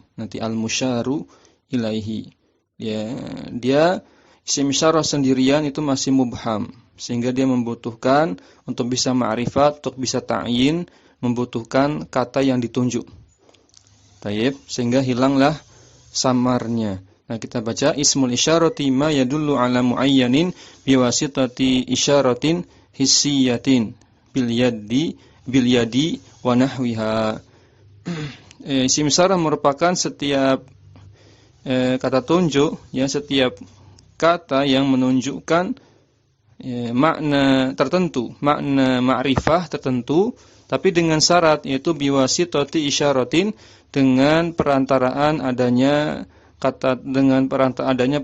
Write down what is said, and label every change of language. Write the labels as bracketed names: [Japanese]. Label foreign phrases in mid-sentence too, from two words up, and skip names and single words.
[Indonesian] Nanti [Arabic] المشار إليه. [Indonesian] Dia [Arabic] اسم إشارة [Indonesian] sendirian itu masih mubham, sehingga dia membutuhkan untuk bisa ma'rifat, untuk bisa ta'yin, membutuhkan kata yang ditunjuk. Taib, sehingga hilanglah samarnya. Nah, kita baca [Arabic] اسم الإشارة ما يدل على معين بواسطة إشارة حسية باليد ونحوها. اسم إشارة [Indonesian] merupakan setiap kata tunjuk, ya, setiap kata yang menunjukkan makna tertentu, makna ma'rifah tertentu, tapi dengan syarat, yaitu [Arabic] بواسطة إشارة, [Indonesian] dengan perantaraan adanya kata, dengan adanya